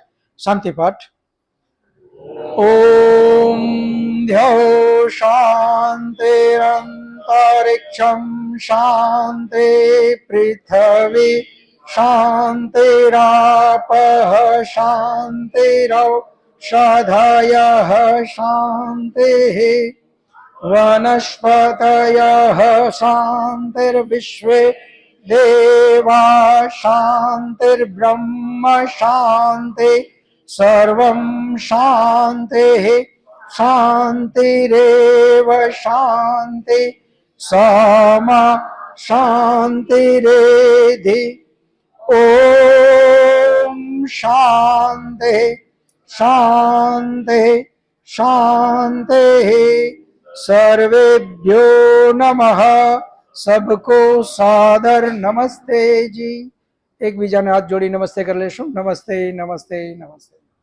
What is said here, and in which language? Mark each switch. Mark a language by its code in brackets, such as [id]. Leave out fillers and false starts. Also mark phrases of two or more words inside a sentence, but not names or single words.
[gu] શાંતિ પાઠ. [sa] ओम ध्यो शांतिरंतरिक्षम शांति पृथ्वी शांतिरापः शांतिरौषधयः शांतिः वनस्पतयः शान्तिर्विश्वे देवा शान्तिर्ब्रह्म शान्ति सर्वं शान्तिः शान्तिरेव शान्ति सामा शान्तिरेधि ॐ शान्तिः शान्तिः शान्तिः सर्वेभ्यो नमः. [hi] सबको सादर नमस्ते जी. [gu] એક બીજા ને હાથ જોડી નમસ્તે કર લેશું. नमस्ते नमस्ते नमस्ते.